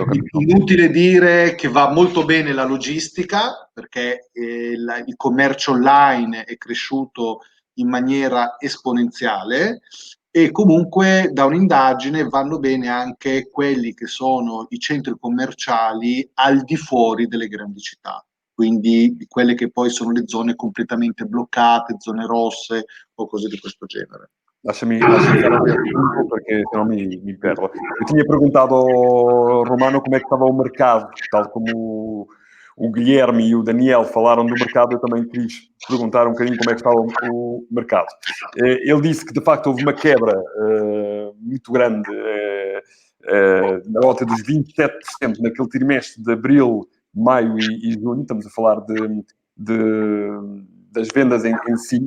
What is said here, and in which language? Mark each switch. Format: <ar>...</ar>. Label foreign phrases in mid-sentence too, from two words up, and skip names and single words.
<it>Inutile dire che va molto bene la logistica, perché il commercio online è cresciuto in maniera esponenziale, e comunque da un'indagine vanno bene anche quelli che sono i centri commerciali al di fuori delle grandi città, quindi quelle che poi sono le zone completamente bloccate, zone rosse o cose di questo genere. Lasciami fare un punto perché sennò mi perdo.</it> <pt>Eu tinha perguntado ao Romano como é que estava o mercado, tal como o Guilherme e o Daniel falaram do mercado, eu também quis perguntar um bocadinho como é que estava o mercado. Ele disse que, de facto, houve uma quebra muito grande, na volta dos 27% naquele trimestre de abril, maio e junho, estamos a falar das vendas em si.</pt>